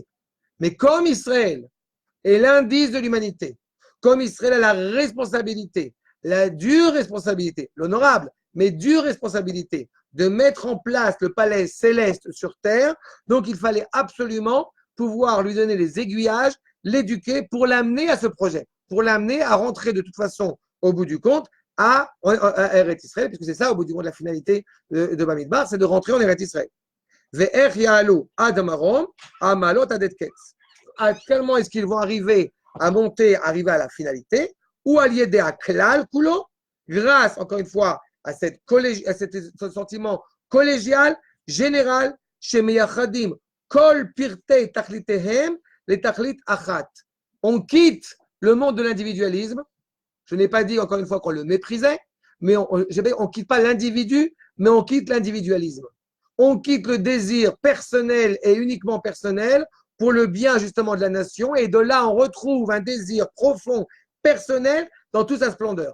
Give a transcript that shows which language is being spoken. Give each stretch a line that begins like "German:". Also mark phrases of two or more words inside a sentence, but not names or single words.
French: Mais comme Israël est l'indice de l'humanité, comme Israël a la responsabilité, la dure responsabilité, l'honorable, mais dure responsabilité de mettre en place le palais céleste sur terre, donc il fallait absolument pouvoir lui donner les aiguillages, l'éduquer pour l'amener à ce projet, pour l'amener à rentrer de toute façon, au bout du compte, à Eretz Israël, puisque c'est ça, au bout du compte, la finalité de Bamidbar, c'est de rentrer en Eretz Israël.
Hebrew: ועד יעלו עד מרום, המעלות עד עת קץ.
French: À quel moment est-ce qu'ils vont arriver à monter, arriver à la finalité, ou à l'aider à
Hebrew: כלל כולו,
French: grâce, encore une fois, à ce sentiment collégial, général, chez
Hebrew: מייחדים, כל פרטי תכליתיהם, les תכלית אחת.
French: On quitte le monde de l'individualisme. Je n'ai pas dit, encore une fois, qu'on le méprisait, mais on ne quitte pas l'individu, mais on quitte l'individualisme. On quitte le désir personnel et uniquement personnel pour le bien justement de la nation, et de là on retrouve un désir profond, personnel, dans toute sa splendeur.